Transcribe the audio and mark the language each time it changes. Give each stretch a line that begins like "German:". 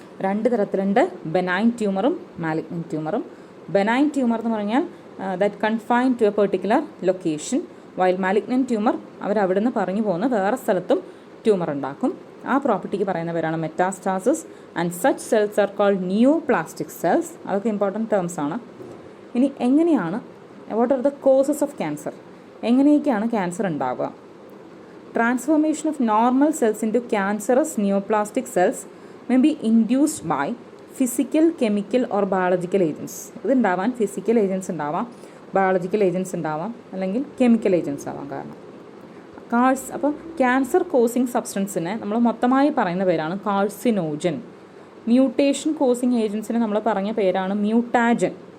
Malayalam: രണ്ട് തരത്തിലുണ്ട്, benign ട്യൂമറും malignant ട്യൂമറും. Benign tumour എന്ന് പറഞ്ഞാൽ
English: that confine to a particular location,
Malayalam: while malignant tumour അവിടെ നിന്ന് പറഞ്ഞു പോകുന്ന വേറെ സ്ഥലത്തും ട്യൂമർ ഉണ്ടാക്കും. ആ പ്രോപ്പർട്ടിക്ക് പറയുന്ന പേരാണ് metastasis.
English: And such cells are called neoplastic cells.
Malayalam: അതൊക്കെ ഇമ്പോർട്ടൻറ്റ് ടേംസ് ആണ്. ഇനി എങ്ങനെയാണ്,
English: What are the causes of cancer?
Malayalam: എങ്ങനെയൊക്കെയാണ് ക്യാൻസർ ഉണ്ടാവുക?
English: Transformation of normal cells into cancerous neoplastic cells may be induced by physical, chemical or biological agents.
Malayalam: ഇതുണ്ടാവാൻ physical agents ഉണ്ടാവാം, biological agents ഉണ്ടാവാം, അല്ലെങ്കിൽ chemical agents ആവാം. കാരണം അപ്പോൾ ക്യാൻസർ കോസിങ് സബ്സ്റ്റൻസിനെ നമ്മൾ മൊത്തമായി പറയുന്ന പേരാണ് കാർസിനോജൻ. മ്യൂട്ടേഷൻ കോസിങ് ഏജൻസിനെ നമ്മൾ പറഞ്ഞ പേരാണ് മ്യൂട്ടാജൻ.